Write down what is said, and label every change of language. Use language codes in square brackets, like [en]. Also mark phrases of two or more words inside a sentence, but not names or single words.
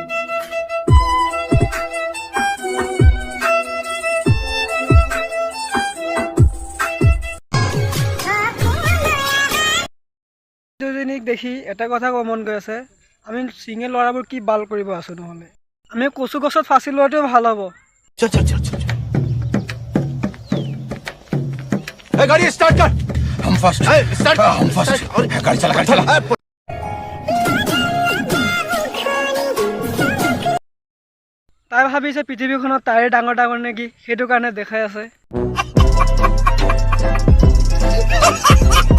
[as] দুজনীক দেখি এটা কথা ক'ব মন গৈ আছে, আমি সিঙ্গেল ল'ৰাবোৰ কি বাল কৰিব আছো নহ'লে। আমি কচু গছত ফাঁচি লোৱাটোৱে ভাল হ'ব। [hi] गाड़ी स्टार्ट कर। हम [en] first start [hi] हम फर्स्ट गाड़ी चला [as] তাই ভাবিছে পৃথিৱীখনত তাইৰে ডাঙৰ ডাঙৰ নেকি, সেইটো কাৰণে দেখাই আছে।